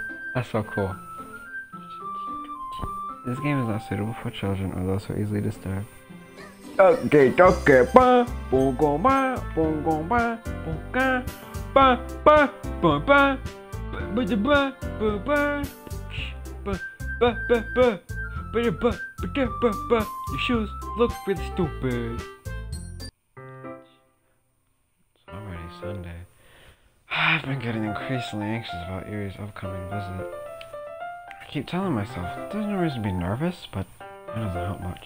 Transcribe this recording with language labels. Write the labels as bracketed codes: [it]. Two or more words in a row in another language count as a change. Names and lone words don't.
[en] That's so cool. This game is not suitable for children or those who are easily disturbed. Okay, okay, ba, boom, go, ba, boom, go, ba, boom, ga, ba, ba, ba, ba, ba, ba, ba, ba, ba, ba, ba, ba, ba, ba, ba, ba, ba, ba. Your shoes look really stupid. It's already Sunday. I've been getting increasingly anxious about Erie's upcoming visit. I keep telling myself there's no reason to be nervous, but that doesn't help much.